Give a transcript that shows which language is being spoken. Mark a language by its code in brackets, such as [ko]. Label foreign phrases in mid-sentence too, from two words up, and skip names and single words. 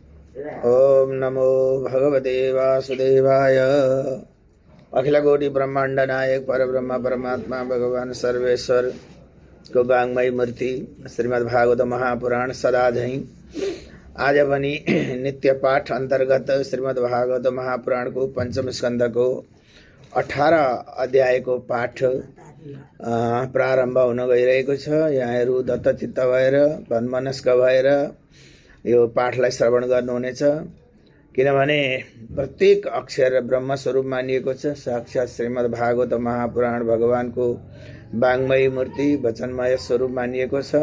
[sa] ओम नमो भगवते वासुदेवाय। [ne] अखिल कोटि ब्रह्मांड नायक परब्रह्म परमात्मा भगवान सर्वेश्वर को वाङ्मय मूर्ति श्रीमद् भागवत महापुराण सदा झैं आज पनि नित्य पाठ अंतर्गत श्रीमद् भागवत महापुराण को पंचम स्कंद को 18 अध्याय को पाठ प्रारम्भ हुन गइरहेको छ। यहाँहरू दत्तचित्त भएर तन्मनस्क भएर यो पाठलाई श्रवण गर्नुहुनेछ, किनभने प्रत्येक अक्षर ब्रह्म स्वरूप मानिएको छ। साक्षात श्रीमद् भागवत महापुराण भगवानको वाङ्मय मूर्ति वचनमय स्वरूप मानिएको छ।